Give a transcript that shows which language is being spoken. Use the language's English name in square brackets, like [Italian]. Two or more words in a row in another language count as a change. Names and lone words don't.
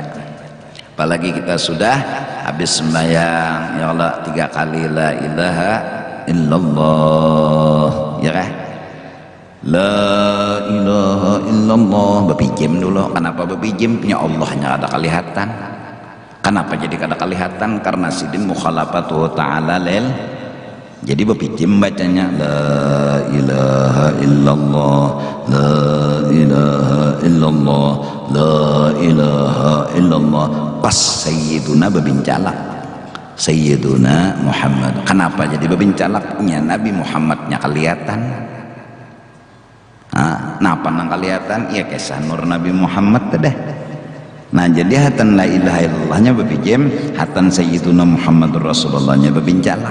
[Banjar] Apalagi kita sudah habis sembahyang, [Arabic] ya Allah [Banjar] 3 kali [Arabic] la ilaha illallah, [Banjar] ya kan? [Arabic] La ilaha illallah. [Banjar] Bepijem dulu. Kenapa bepijem? Punya Allahnya ada kelihatan. Kenapa jadi kada kelihatan? Karena sidin [Arabic] mukhalafatuhu ta'ala lel. [Banjar] Jadi bepijem bacanya [Arabic] la ilaha illallah, la ilaha illallah, la ilaha illallah. [Banjar] Pas sayyiduna bebincalak, sayyiduna Muhammad. Kenapa jadi bebincalaknya? Nabi Muhammadnya kelihatan. Napa nang kelihatan? Ya kisah nur Nabi Muhammad dah. Nah jadi hatan [Arabic] la ilaha illallahnya [Banjar] bepijem, hatan [Arabic] sayyiduna Muhammadur Rasulullahnya [Banjar] bebincalak.